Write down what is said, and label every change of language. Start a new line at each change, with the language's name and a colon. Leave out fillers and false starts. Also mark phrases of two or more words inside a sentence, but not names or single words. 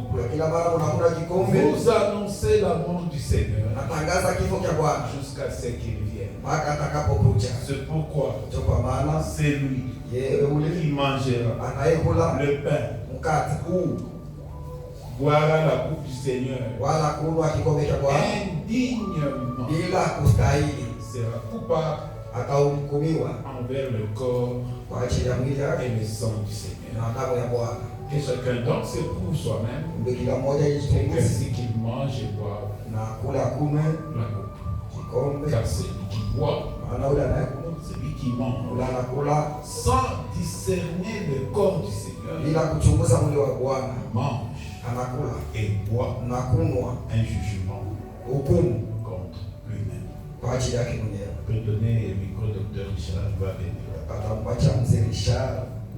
Swahili: kila mara mnakula kikombe,
French: vous annoncez la mort du Seigneur
Swahili: natangaza kifo cha Bwana
French: jusqu'à ce qu'il vienne.
Swahili: mpaka atakapokuja.
French: C'est pourquoi
Swahili: Ndio kwa maana
French: c'est lui
Swahili: yeye ule
French: qui mangera
Swahili: anayekula
French: le pain
Swahili: mkate huu
French: boira la coupe du Seigneur
Swahili: wala kunywa kikombe cha Bwana
French: indignement
Swahili: bila kustahili,
French: sera coupable
Swahili: atahukumiwa
French: envers le corps
Swahili: kwa ajili ya mwili wake
French: et le sang du Seigneur.
Swahili: na damu ya Bwana.
French: Que chacun donc s'éprouve soi-même,
Swahili: Kumbe kila mmoja jichunguze
French: ainsi qu'il mange et boive
Swahili: na kula kunywe
French: la coupe.
Swahili: kikombe,
French: Car celui qui boit,
Swahili: maana ule anayekunywa
French: celui qui mange,
Swahili: ule anakula
French: sans discerner le corps du Seigneur,
Swahili: bila kuchunguza mwili wa Bwana,
French: mange
Swahili: anakula
French: et boit
Swahili: na kunywa
French: un jugement
Swahili: hukumu
French: contre lui-même.
Swahili: kwa ajili yake mwenyewe.
French: Je peux donner le micro au docteur Richard va venir.
Swahili: Atampacha mzee Richard